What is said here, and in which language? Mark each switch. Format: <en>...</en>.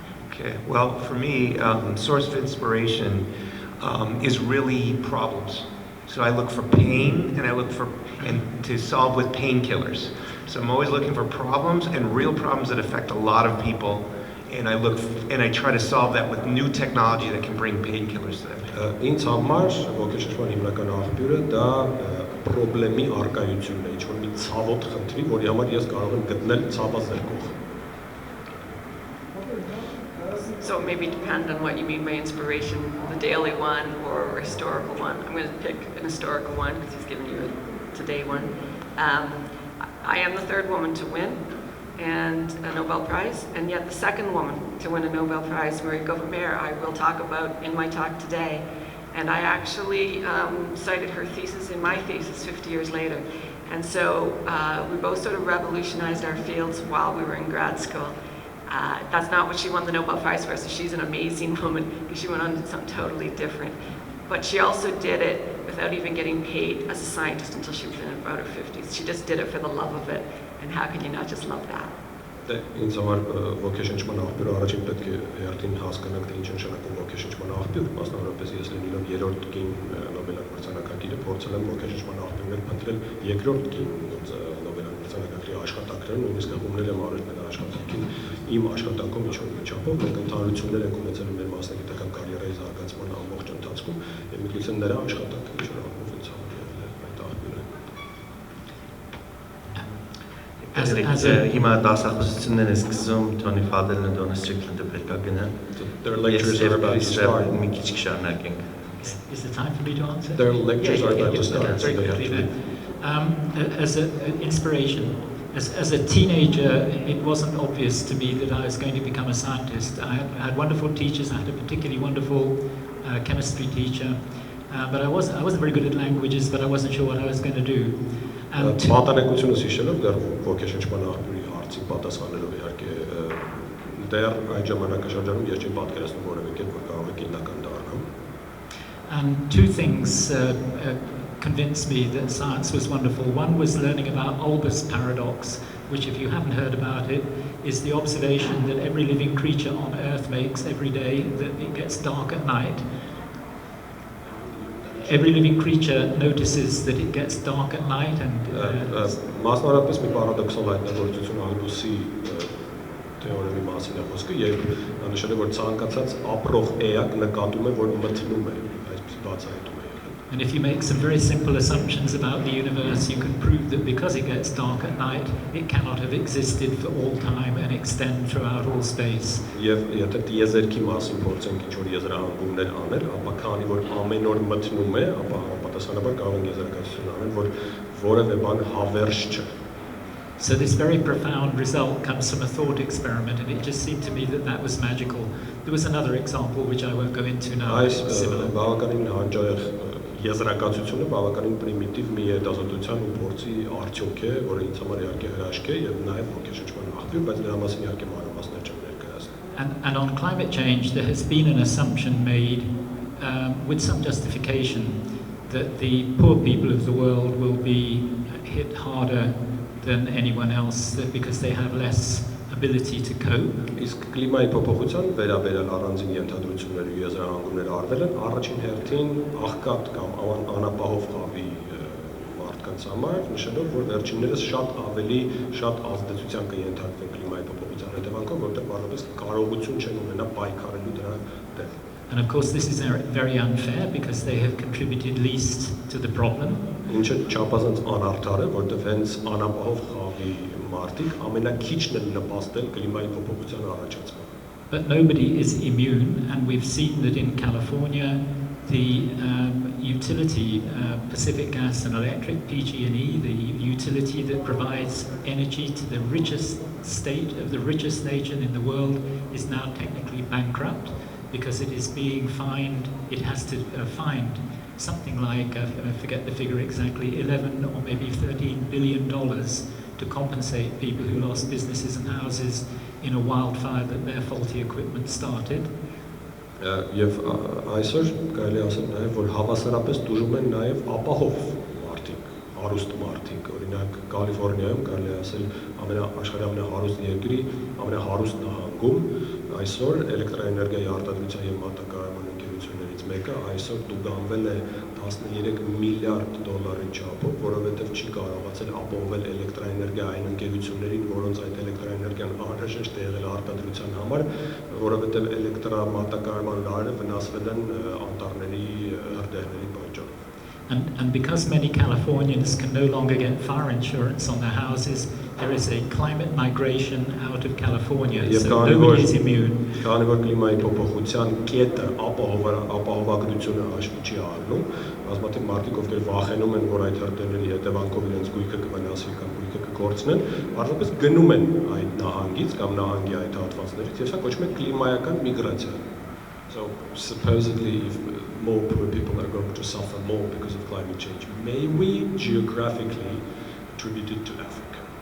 <en>Okay, well, for me, source of inspiration is really problems. So I look for pain, and I look for to solve with painkillers. So I'm always looking for problems and real problems that affect a lot of people, and I try to solve that with new technology that can bring painkillers to them.</en> <hy>Ինձ համար ոգեշնչման հիմնական աղբյուրը դա խնդրի արկայությունն է, ինչ-որ մի ցավոտ խնդրի, որի համար ես կարող եմ գտնել ցավազրկող.</hy> <en>So maybe depend on what you mean by inspiration, the daily one or a historical one. I'm going to pick an historical one because he's given you a today one. I am the third woman to win and a Nobel Prize, and yet the second woman to win a Nobel Prize, Marie Gauvamer, I will talk about in my talk today. And I actually cited her thesis in my thesis 50 years later. And so we both sort of revolutionized our fields while we were in grad school. That's not what she won the Nobel Prize for, so she's an amazing woman because she went on to do something totally different. But she also did it without even getting paid as a scientist until she was in about her 50s. She just did it for the love of it. And how can you not just love that?</en> <hy>Ինձ համար ոգեշնչման աղբյուրը առաջին պետք է հերթին հասկանանք, թե ինչ է նշանակում ոգեշնչման աղբյուր, մասնավորապես ես լինելով երրորդ կին Նոբելյան մրցանակակիրը փորձել եմ ոգեշնչման աղբյուրներ փնտրել երկրորդ կին Նոբելյան մրցանակակիրի աշխատանքներում, նույնիսկ հումնել եմ արել մեր աշխատանքին իմ աշխատանքում ինչ-որ միջապով մենք ընդհանրություններ ենք ունեցել մեր մասնագիտական կարիերայի զարգացման ամբողջ ընթացքում եւ միգուցե նրա աշխատանքը ինչ-որ առումով ինձ համար այդ աղբյուրը հիմա դասախոսություններ է սկսում Թոնի Ֆադելն ու Դոնա Ստրիկլենդը պետք է գնան։</hy> <en>Their lectures are about to start.</en> <hy>Մի քիչ կշարունակենք։</hy> <en>Is the time for me to answer? Their lectures are about to start. Very quickly then. As an inspiration, as a teenager, it wasn't obvious to me that I was going to become a scientist. I had wonderful teachers. I had a particularly wonderful chemistry teacher, but I wasn't very good at languages, but I wasn't sure what I was going to do.</en> <hy>Պատանեկությունս հիշելով դեռ ոգեշնչման աղբյուրի հարցին պատասխանելով իհարկե դեռ այդ ժամանակաշրջանում ես չեմ պատկերացնում որևէ կերպ որ կարող է գիտնական դառնամ.</hy> <en>And two things convinced me that science was wonderful. One was learning about Olbers' paradox, which if you haven't heard about it, is the observation that every living creature on Earth makes every day that it gets dark at night. Every living creature notices that it gets dark at night and</en> <hy>մասնավորապես մի պարադոքսալ հայտնագործություն Ալբուսի թեորեմի մասին է խոսքը եւ նա նշել է որ ցանկացած ապրող էակ նկատում է որ մթնում է այսպես բացահայտում է եղել.</hy> <en>And if you make some very simple assumptions about the universe, you can prove that because it gets dark at night, it cannot have existed for all time and extend throughout all space.</en> <hy>Եվ եթե դիեզերքի մասին փորձենք ինչ-որ եզրահանգումներ անել, ապա քանի որ ամեն օր մթնում է, ապա համապատասխանաբար կարող ենք եզրակացություն անել, որ որևէ բան հավերժ չէ.</hy> <en>So this very profound result comes from a thought experiment, and it just seemed to me that that was magical. There was another example which I won't go into now. Similar.</en> <hy>Բավականին հանջայեղ եզրակացությունը բավականին պրիմիտիվ մի հետազոտության ու փորձի արդյունք է, որը ինձ համար իհարկե հրաշք է եւ նաեւ ոգեշնչման աղբյուր, բայց դրա մասին իհարկե մանրամասներ չեմ ներկայացնում.</hy> <en>And on climate change, there has been an assumption made with some justification that the poor people of the world will be hit harder than anyone else because they have less ability to cope.</en> <hy>Իսկ կլիմայի փոփոխության վերաբերյալ առանձին ենթադրությունները ու եզրահանգումները արվել են առաջին հերթին աղքատ կամ անապահով խավի մարդկանց համար, նշելով, որ վերջիններս շատ ազդեցության կենթարկվեն կլիմայի փոփոխության հետևանքով, որտեղ բառապես կարողություն չեն ունենա պայքարելու դրա դեմ։</hy> <en>And of course this is very unfair because they have contributed least to the problem.</en> <hy>Ինչը չափազանց անարդար է, որտեղ հենց անապահով խավի մարդիկ ամենաքիչն են նպաստել կլիմայի փոփոխության առաջացմանը։</hy> <en>But nobody is immune, and we've seen that in California the utility, Pacific Gas and Electric, PG&E, the utility that provides energy to the richest state of the richest nation in the world, is now technically bankrupt because it is being fined. It has to find something like, I forget the figure exactly, 11 or maybe $13 billion to compensate people who lost businesses and houses in a wildfire that their faulty equipment started.</en> <hy>Եվ այսօր կարելի ասել նաև, որ հավասարապես դժում են նաև ապահով մարդիկ, հարուստ մարդիկ, օրինակ Կալիֆոռնիայում կարելի ասել աշխարհի ամենահարուստ երկրի ամենահարուստ նահանգում այսօր էլեկտրաէներգիայի արտադրության եւ մատակարարման ընկերություններից մեկը այսօր տուգանվել է $13 միլիարդ չափով, որովհետև չի կարողացել ապահովել էլեկտրաէներգիա այն ընկերություններին, որոնց այդ էլեկտրաէներգիան անհրաժեշտ է եղել արտադրության համար, որովհետև էլեկտրամատակարարման լարերը վնասվել են անտառների հրդեհների պատճառով։</hy> <en>And because many Californians can no longer get fire insurance on their houses, there is a climate migration out of California, so nobody is immune.</en> <hy>Քանի որ կլիմայի փոփոխության կետը ապահովագրությունը հաշվի չի առնում, բազմաթիվ մարդիկ, ովքեր վախենում են, որ այդ հրդեհների հետևանքով իրենց գույքը կվնասվի կամ գույքը կկորցնեն, պարզապես գնում են այդ նահանգից կամ նահանգի այդ հատվածներից, եւ սա կոչվում է կլիմայական միգրացիա։</hy> <en>So supposedly if more poor people are going to suffer more because of climate change, may we geographically attribute it to Africa?</en>